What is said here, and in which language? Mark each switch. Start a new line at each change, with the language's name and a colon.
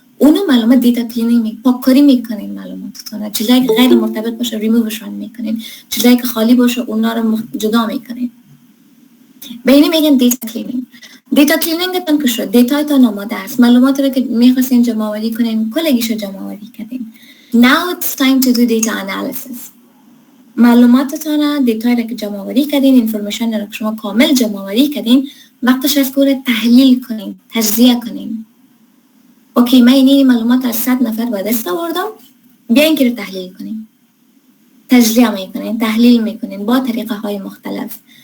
Persian: اونو معلومات دیتا کلینینگ پاککاری میکنین. معلوماتتون چیزایی که غیر مرتبط باشه ریمووشون میکنین، چیزایی که خالی باشه اونا رو جدا میکنین. به اینی میگن دیتا کلینینگ. دیتا کلینینگتون که شد، دیتایتون آماده است، معلوماتی رو که میخواستین جمع آوری کنین کلگیشو جمع آوری کردین.
English: Now it's time to do data analysis.
Persian: معلوماتتون، دیتایی رو که جمع آوری کردین، اینفورمیشن رو که شما کامل جمع آوری کردین، وقتش است که تحلیل کنین، تجزیه کنین. اوکی، من این معلومات از 100 نفر به دست آوردم، بیاین که رو تحلیل کنین. تجزیه میکنین، تحلیل میکنین با طریقه های مختلف.